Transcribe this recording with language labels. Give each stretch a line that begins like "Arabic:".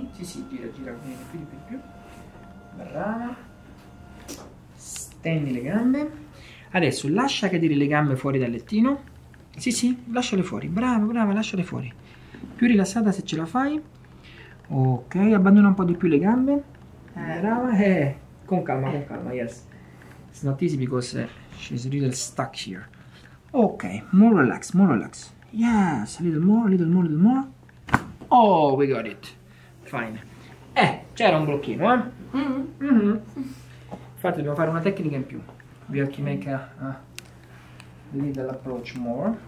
Italian: Sì, gira, più. Brava. Stendi le gambe. Adesso lascia cadere le gambe fuori dal lettino. Sì, lasciale fuori. Brava, lasciale fuori. Più rilassata se ce la fai. Ok, abbandona un po' di più le gambe. Brava. Con calma, yes.
English: It's not easy because she's a little stuck here. Ok, more relax. Yes, a little more. Oh, we got it. Fine.
Italian: C'era un blocchino, eh? Infatti dobbiamo fare una tecnica in più.
English: We have to make a little approach more.